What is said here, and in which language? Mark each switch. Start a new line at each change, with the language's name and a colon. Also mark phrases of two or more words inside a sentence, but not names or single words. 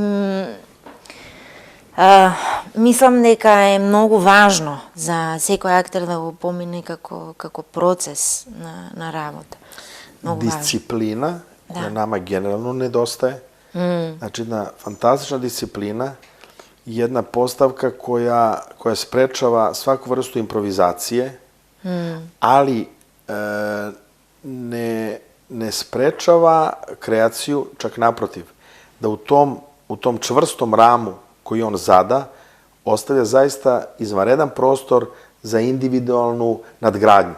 Macedonian: мислам дека е многу важно за секој актер да го помине како процес на работа. Многу Дисциплина, која нама генерално недостае. Значи, една фантастична дисциплина,
Serbian: jedna postavka koja sprečava svaku vrstu improvizacije, ali ne sprečava kreaciju, čak naprotiv. Da u tom čvrstom ramu koji on zada, ostavlja zaista izvanredan prostor za individualnu nadgradnju.